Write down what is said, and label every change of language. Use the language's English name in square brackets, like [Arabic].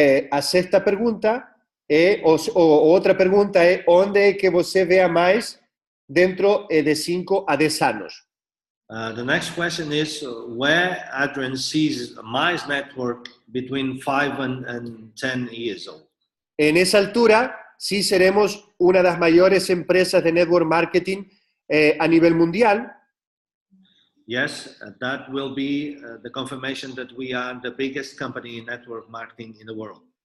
[Portuguese] a sexta pergunta ou outra pergunta é onde é que você vê mais dentro de 5 a 10 anos? [English] The next question is where Adrian sees Mize Network between 5 and 10 years old. [Spanish] En esa altura, sí seremos una de las mayores empresas de network marketing a nivel mundial. [English] Yes, that will be the confirmation that we are the biggest company in network marketing in the world.